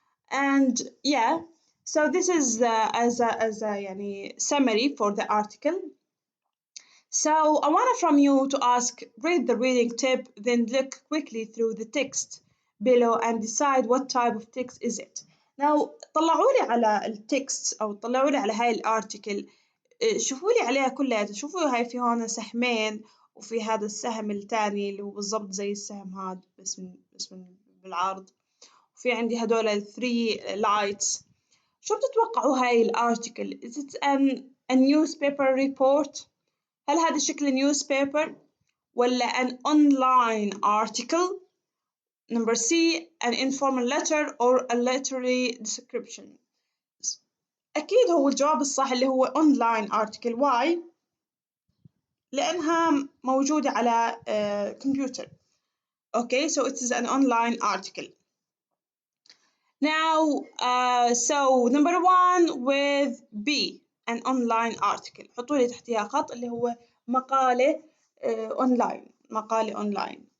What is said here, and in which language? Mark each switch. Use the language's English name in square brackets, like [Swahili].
[English] And yeah, so this is as a يعني summary for the article. So I want from you to ask, read the reading tip, then look quickly through the text below and decide what type of text is it. [Arabic] Now طلعوا لي على التكست أو طلعوا لي على هاي الارتكل. شوفوا لي عليها كلها، شوفوا هاي في هون سهمين وفي هذا السهم التاني اللي هو بالضبط زي السهم هذا بس من بالعرض، وفي عندي هدول الثري لايتس. شو بتتوقعوا هاي الارتكل؟ [English] Is it a newspaper report؟ [Arabic] هل هذا شكل [English] newspaper ولا an online article؟ Number C, an informal letter or a literary description. [Arabic] أكيد هو الجواب الصح اللي هو [English] online article. [Arabic] Why؟ لأنها موجودة على كمبيوتر. [English] Okay, so it is an online article. Now, so number one with B, an online article. [Arabic] حطوا لي تحتها خط اللي هو مقالة مقالة online.